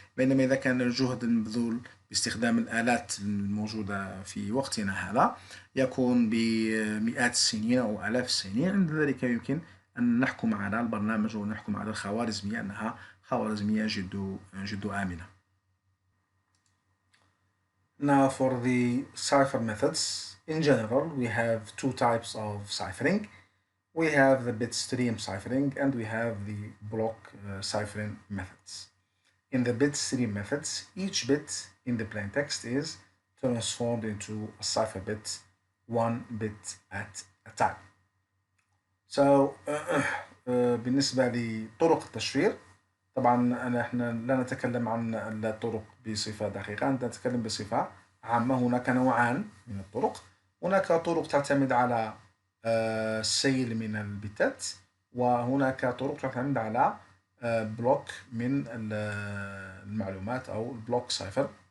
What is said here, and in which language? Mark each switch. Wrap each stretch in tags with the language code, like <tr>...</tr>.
<ar>بينما إذا كان الجهد المبذول باستخدام الآلات الموجودة في وقتنا هذا يكون بمئات السنين أو آلاف السنين، عند ذلك يمكن أن نحكم على البرنامج ونحكم على الخوارزمية أنها خوارزمية جد آمنة.</ar> <en>Now for the cipher methods, in general we have two types of ciphering. We have the bit stream ciphering and we have the block ciphering methods. In the bit stream methods, each bit in the plain text is transformed into a cipher bit, one bit at a time.</en> <ar>So بالنسبة لطرق التشفير، طبعا احنا لا نتكلم عن الطرق بصفة دقيقة، نتكلم بصفة عامة. هناك نوعان من الطرق. هناك طرق تعتمد على السيل من البتات، وهناك طرق تعتمد على بلوك من المعلومات أو البلوك سايفر.</ar>